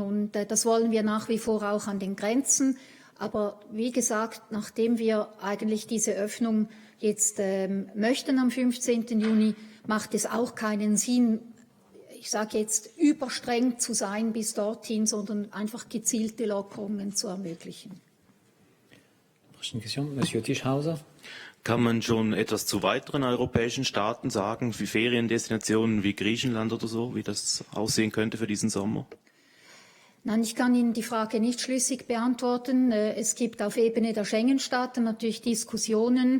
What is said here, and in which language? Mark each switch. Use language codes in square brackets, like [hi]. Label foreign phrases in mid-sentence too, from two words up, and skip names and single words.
[de] Und das wollen wir nach wie vor auch an den Grenzen. Aber wie gesagt, nachdem wir eigentlich diese Öffnung jetzt möchten am 15. Juni, macht es auch keinen Sinn, ich sage jetzt, überstreng zu sein bis dorthin, sondern einfach gezielte Lockerungen zu ermöglichen. [fr] Prochaine question, Monsieur Tischhauser. [de] Kann man schon etwas zu weiteren europäischen Staaten sagen, wie Feriendestinationen wie Griechenland oder so, wie das aussehen könnte für diesen Sommer? Nein, ich kann Ihnen die Frage nicht schlüssig beantworten. Es gibt auf Ebene der Schengen-Staaten natürlich Diskussionen.